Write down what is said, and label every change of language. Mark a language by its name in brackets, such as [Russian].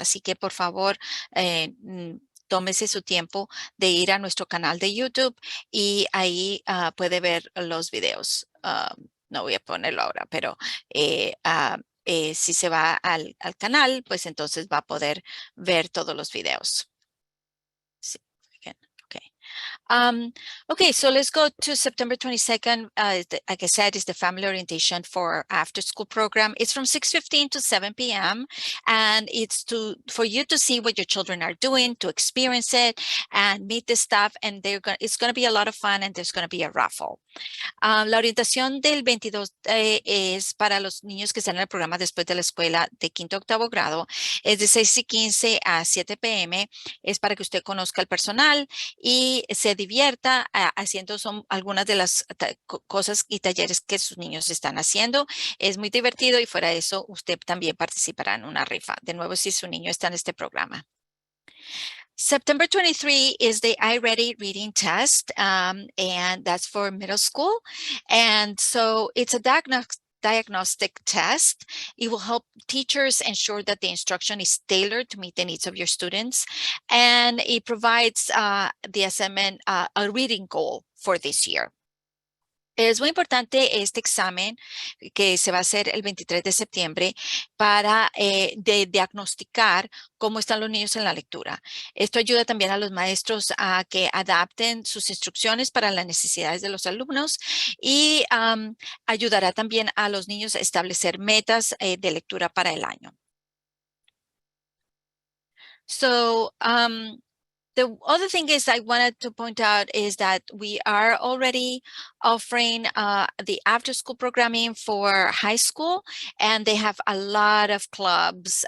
[Spanish] Así que por favor, tómese su tiempo de ir a nuestro canal de YouTube y ahí puede ver los videos. No voy a ponerlo ahora, pero si se va al canal, pues entonces va a poder ver todos los videos. [English] Sí, again, okay. Okay, so let's go to September 22nd. Like I said, is the family orientation for after school program. It's from 6:15 to 7 p.m. And it's for you to see what your children are doing, to experience it and meet the staff. And it's going to be a lot of fun and there's going to be a raffle. [Spanish] La orientación del 22 es para los niños que están en el programa después de la escuela de quinto a octavo grado. Es de 6:15 a 7 p.m. Es para que usted conozca el personal y se divierta haciendo algunas de las cosas y talleres que sus niños están haciendo. Es muy divertido y fuera de eso, usted también participará en una rifa. De nuevo, si su niño está en este programa. [English] September 23 is the iReady reading test, and that's for middle school. And so it's a diagnostic test. It will help teachers ensure that the instruction is tailored to meet the needs of your students. And it provides the assignment a reading goal for this year. [Spanish] Es muy importante este examen que se va a hacer el 23 de septiembre para diagnosticar cómo están los niños en la lectura. Esto ayuda también a los maestros a que adapten sus instrucciones para las necesidades de los alumnos y ayudará también a los niños a establecer metas de lectura para el año. [English] So, the other thing is I wanted to point out is that we are already offering the after school programming for high school, and they have a lot of clubs.